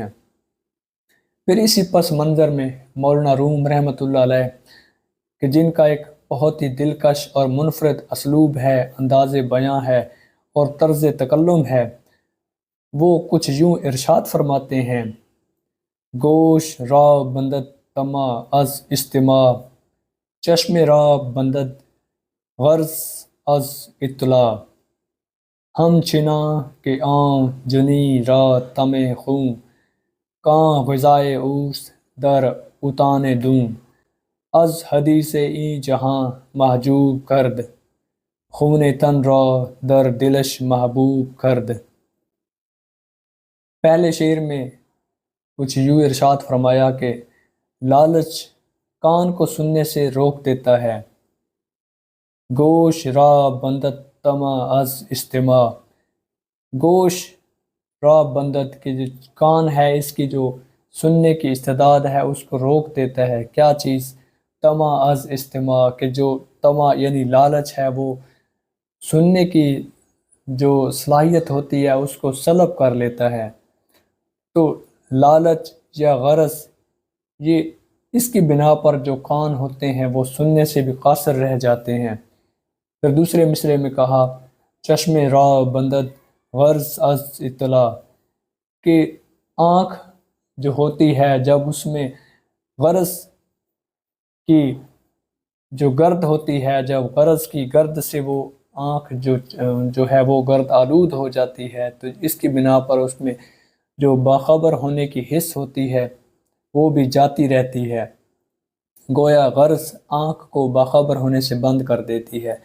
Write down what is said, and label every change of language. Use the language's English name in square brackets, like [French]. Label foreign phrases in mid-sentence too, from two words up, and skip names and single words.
[Urdu] پھر اسی پس منظر میں مولانا روم رحمۃ اللہ علیہ کہ جن کا ایک بہت ہی دلکش اور منفرد اسلوب ہے، انداز بیاں ہے اور طرز تکلم ہے، وہ کچھ یوں ارشاد فرماتے ہیں: [Persian] گوش را بندد طمع از استماع، چشم را بندد غرض از اطلاع، ہم چناں کہ آں جنی را طمع خوں، کاں غذائے اوست در اتان دوں، از حدیث این جہاں محجوب کرد، خون تن را در دلش محبوب کرد۔ [Urdu] پہلے شعر میں کچھ یوں ارشاد فرمایا کہ لالچ کان کو سننے سے روک دیتا ہے، [Persian] گوش را بندد طمع از استماع، گوش را بندد [Urdu] کے جو کان ہے اس کی جو سننے کی استعداد ہے اس کو روک دیتا ہے۔ کیا چیز؟ [Persian] طمع از استماع، [Urdu] کہ جو طمع یعنی لالچ ہے وہ سننے کی جو صلاحیت ہوتی ہے اس کو سلب کر لیتا ہے۔ تو لالچ یا غرض، یہ اس کی بنا پر جو کان ہوتے ہیں وہ سننے سے بھی قاصر رہ جاتے ہیں۔ پھر دوسرے مصرے میں کہا، [Persian] چشم را بندد غرض از اطلاع، [Urdu] کہ آنکھ جو ہوتی ہے جب اس میں غرض کی جو گرد ہوتی ہے، جب غرض کی گرد سے وہ آنکھ جو ہے وہ گرد آلود ہو جاتی ہے، تو اس کی بنا پر اس میں جو باخبر ہونے کی حس ہوتی ہے وہ بھی جاتی رہتی ہے، گویا غرض آنکھ کو باخبر ہونے سے بند کر دیتی ہے۔